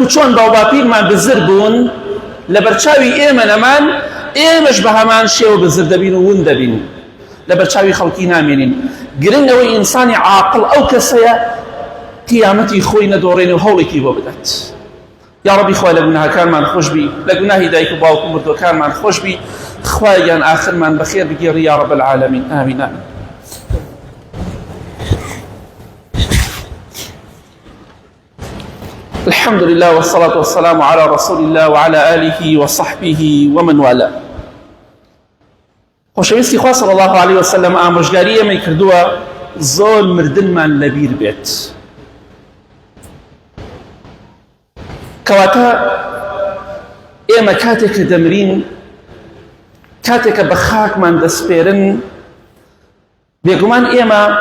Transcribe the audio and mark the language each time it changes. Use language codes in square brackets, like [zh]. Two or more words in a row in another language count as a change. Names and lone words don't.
[ckb] چۆن باوباپیرمان بزر بوون لە بەرچاوی ئێمە نەمان ئێمەش بە هەمان شێوە بزر دەبین و ون دەبین لە بەرچاوی خەڵکی نامێنین گرنگ ئەوەی ئینسانی عاقڵ ئەو کەسەیە قیامەتی خۆی نەدۆڕێنێ و هەوڵێکی بۆ بدات [ar] یا ربی [ckb] خوای لە گوناهەکانمان خۆش بی لە گوناهی دایک و باوک و مردوەکانمان خۆش بی خوایان ئاخرمان بەخێر بگێڕی [ar] یا رب العالمین [ckb] ئامین ئامین [ar] الحمد لله والصلاة والسلام على رسول الله وعلى آله وصحبه ومن والاه [ckb] خۆشەویستی خوا [ar] صلی الله عليه وسلم [ckb] ئامۆژگاری ئێمەی کردووە زۆر مردنمان لەبیر بێت کەواتە ئێمە کاتێک کە دەمرین کاتێکە بە خاکمان دەسپێرن بێگومان ئێمە